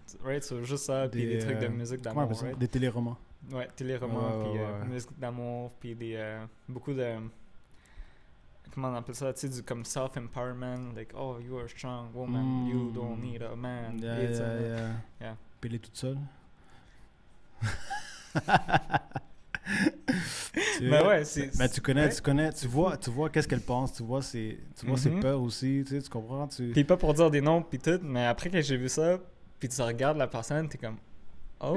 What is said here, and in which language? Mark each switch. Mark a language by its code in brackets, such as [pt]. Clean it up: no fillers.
[en] Right, so [fr] juste ça, puis des trucs de musique comment on appelle ça? [en] right? [fr] Des téléromans. Ouais, téléromans, puis ouais. musique d'amour, puis beaucoup de... Comment on appelle ça? Tu sais, du comme [en] self-empowerment, like, oh, you are a strong woman, you don't need a man. Yeah. [fr] Puis elle est toute seule. Mais ouais, mais tu vois qu'est-ce qu'elle pense, tu vois ses peurs aussi, tu comprends? Puis pas pour dire des noms, puis tout, mais après que j'ai vu ça, puis tu regardes la personne, t'es comme, oh,